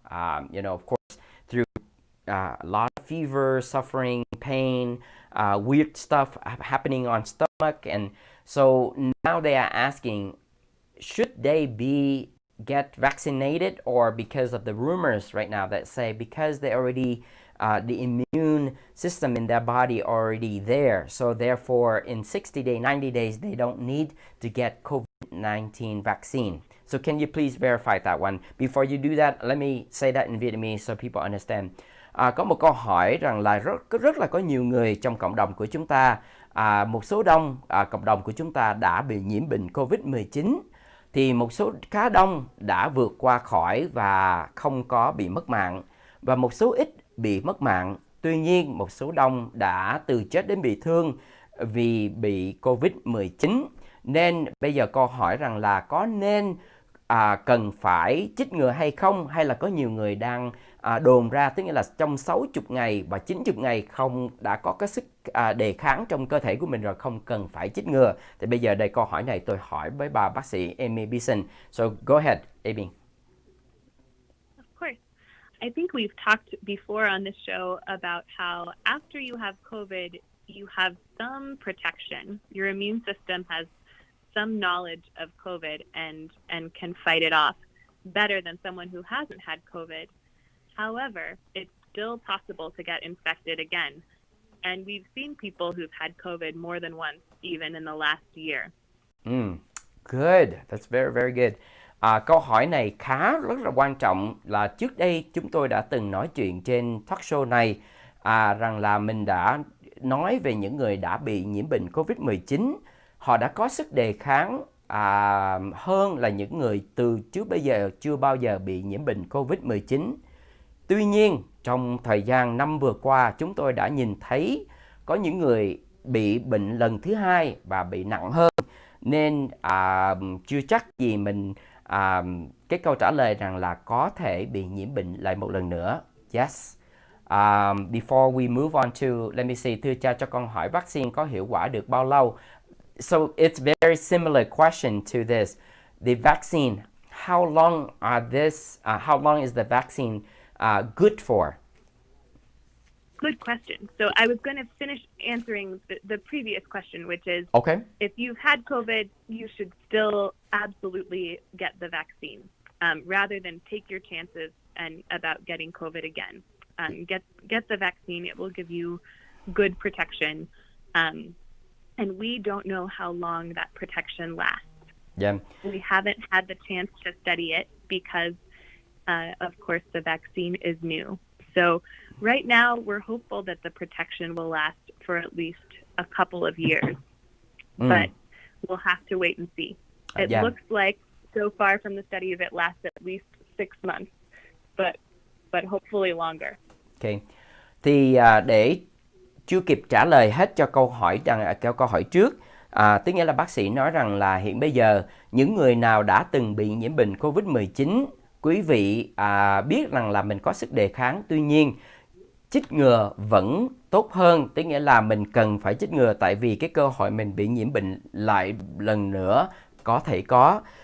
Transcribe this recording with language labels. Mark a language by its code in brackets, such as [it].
[en] Of course, through a lot of fever, suffering, pain, weird stuff happening on stomach, and so now they are asking, should they get vaccinated, or because of the rumors right now that say because they already the immune system in their body already there, so therefore in 60 days, 90 days they don't need to get COVID-19 vaccine. So can you please verify that one? Before you do that, let me say that in Vietnamese so people understand. [vi] Có một câu hỏi rằng là rất là có nhiều người trong cộng đồng của chúng ta, một số đông cộng đồng của chúng ta đã bị nhiễm bệnh Covid-19, thì một số khá đông đã vượt qua khỏi và không có bị mất mạng, và một số ít bị mất mạng. Tuy nhiên, một số đông đã từ chết đến bị thương vì bị Covid-19. Nên bây giờ câu hỏi rằng là có nên cần phải chích ngừa hay không, hay là có nhiều người đang đồn ra, tức nghĩa là trong 60 ngày và 90 ngày không đã có cái sức đề kháng trong cơ thể của mình rồi, không cần phải chích ngừa. Thì bây giờ đây câu hỏi này tôi hỏi với bà bác sĩ Amy Bison. [en] So go ahead, Amy. Of course. I think we've talked before on this show about how after you have COVID, you have some protection. Your immune system has some knowledge of COVID and can fight it off better than someone who hasn't had COVID. However, it's still possible to get infected again. And we've seen people who've had COVID more than once, even in the last year. Good. That's very, very good. [vi] Câu hỏi này rất là quan trọng. Là trước đây chúng tôi đã từng nói chuyện trên talk show này rằng là mình đã nói về những người đã bị nhiễm bệnh Covid-19. Họ đã có sức đề kháng hơn là những người từ trước bây giờ chưa bao giờ bị nhiễm bệnh Covid-19. Tuy nhiên, trong thời gian năm vừa qua, chúng tôi đã nhìn thấy có những người bị bệnh lần thứ hai và bị nặng hơn. [en] Nên chưa chắc gì mình cái câu trả lời rằng là có thể bị nhiễm bệnh lại một lần nữa. Yes. Before we move on to, let me see, [vi] thưa cha cho con hỏi vaccine có hiệu quả được bao lâu? [en] So it's very similar question to this. The vaccine, how long is the vaccine good for? Good question. So I was going to finish answering the previous question, which is, okay, if you've had COVID, you should still absolutely get the vaccine, rather than take your chances about getting COVID again. Get the vaccine. It will give you good protection. And we don't know how long that protection lasts. Yeah. We haven't had the chance to study it because, of course, the vaccine is new. So right now, we're hopeful that the protection will last for at least a couple of years. But we'll have to wait and see. It looks like, so far from the study, it lasts at least 6 months, but hopefully longer. Okay. [vi] Thì để chưa kịp trả lời hết cho câu hỏi trước, tức nghĩa là bác sĩ nói rằng là hiện bây giờ những người nào đã từng bị nhiễm bệnh Covid-19, quý vị biết rằng là mình có sức đề kháng, tuy nhiên chích ngừa vẫn tốt hơn, tức nghĩa là mình cần phải chích ngừa tại vì cái cơ hội mình bị nhiễm bệnh lại lần nữa có thể có.